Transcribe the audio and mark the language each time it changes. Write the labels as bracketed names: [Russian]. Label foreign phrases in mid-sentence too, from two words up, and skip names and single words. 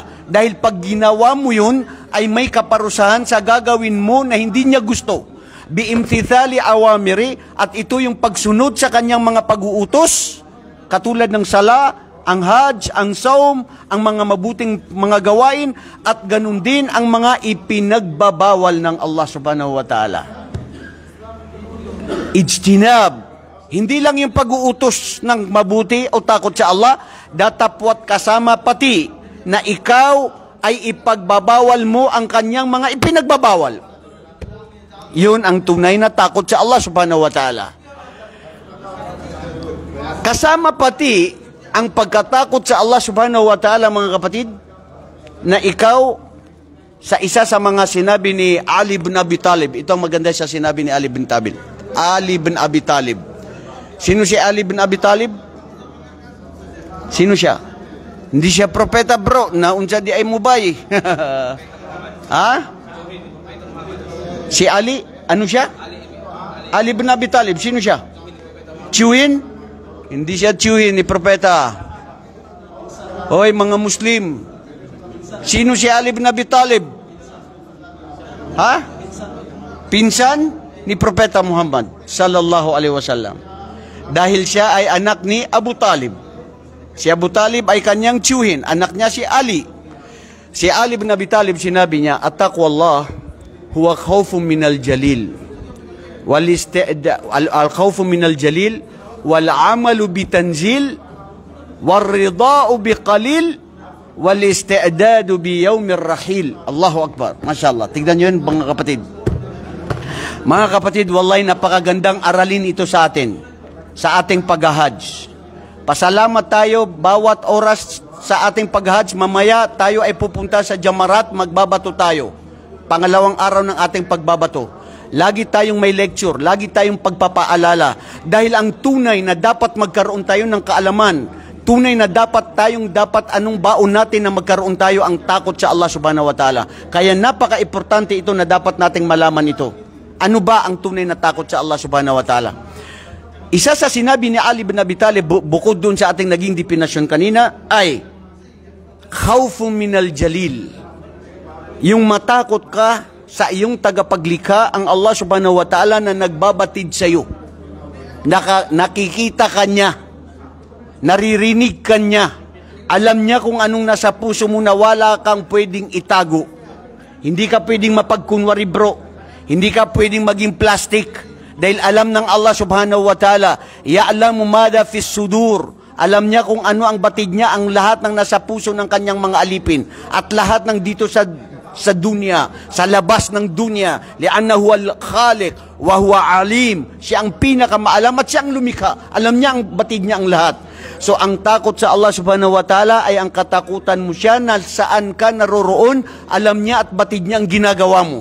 [Filipino] Dahil pag ginawa mo yun, ay may kaparusahan sa gagawin mo na hindi niya gusto. [Arabic] بامتثال أوامر, [Filipino] at ito yung pagsunod sa kanyang mga pag-uutos, katulad ng sala, ang hajj, ang saum, ang mga mabuting mga gawain, at ganun din ang mga ipinagbabawal ng Allah [Arabic] سبحانه وتعالى. Ijtinab, [Filipino] hindi lang yung pag-uutos ng mabuti o takot sa Allah, datapwat kasama pati na ikaw ay ipagbabawal mo ang kanyang mga ipinagbabawal. Yun ang tunay na takot sa Allah [Arabic] سبحانه وتعالى. [Filipino] Kasama pati ang pagkatakot sa Allah [Arabic] سبحانه وتعالى, [Filipino] mga kapatid, na ikaw, sa isa sa mga sinabi ni Ali bin Abi Talib, ito ang maganda sa sinabi ni Ali bin Abi Talib. Sino si Ali bin Abi Talib? Sino siya? Hindi siya propeta, bro, na unsa di ay mubay. Ha? Si Ali, ano siya? Ali bin Abi Talib, sino siya? Chewin? Hindi siya tiyuhin ni propeta. Hoy, mga Muslim. Sino si Ali bin Abi Talib? Ha? Pinsan ni propeta Muhammad [Arabic] صلى الله عليه وسلم. [Filipino] Dahil siya ay anak ni Abu Talib. Si Abu Talib ay kanyang tiyuhin. Anak niya si Ali. Si Ali bin Abi Talib, sinabi niya, [Arabic] "التقوى هو خوف من الجليل. الخوف من الجليل والعمل بالتنزيل والرضا بالقليل والاستعداد ليوم الرحيل." الله أكبر. ما شاء الله. [Filipino] Tignan nyo yun, mga kapatid. Mga kapatid, wallahi napakagandang aralin ito sa atin, sa ating pag-hajj. Pasalamat tayo bawat oras sa ating pag-hajj. Mamaya tayo ay pupunta sa Jamarat, magbabato tayo. Pangalawang araw ng ating pagbabato. Lagi tayong may lecture, lagi tayong pagpapaalala. Dahil ang tunay na dapat magkaroon tayo ng kaalaman, tunay na dapat anong baon natin na magkaroon tayo ang takot sa Allah [Arabic] سبحانه وتعالى. [Filipino] Kaya napaka-importante ito na dapat nating malaman ito. Ano ba ang tunay na takot sa Allah [Arabic] سبحانه وتعالى? [Filipino] Isa sa sinabi ni Ali bin Abi Talib, bukod dun sa ating naging definasyon kanina, ay [Arabic] خوف من الجليل. [Filipino] Yung matakot ka sa iyong tagapaglikha, ang Allah [Arabic] سبحانه وتعالى [Filipino] na nagbabatid sa iyo. Nakikita ka niya, naririnig ka niya, alam niya kung anong nasa puso mo na wala kang pwedeng itago. Hindi ka pwedeng mapagkunwari, bro. Hindi ka pwedeng maging plastic. Dahil alam ng Allah [Arabic] سبحانه وتعالى, يعلم ماذا في الصدور. [Filipino] Alam niya kung ano ang batid niya, ang lahat ng nasa puso ng kanyang mga alipin. At lahat ng dito sa dunya, sa labas ng dunya, [Arabic] لأنه الخالق وهو عليم. [Filipino] Siya ang pinakamaalam at siya ang lumikha. Alam niya ang batid niya ang lahat. So ang takot sa Allah [Arabic] سبحانه وتعالى [Filipino] ay ang katakutan mo siya na saan ka naroroon, alam niya at batid niya ang ginagawa mo.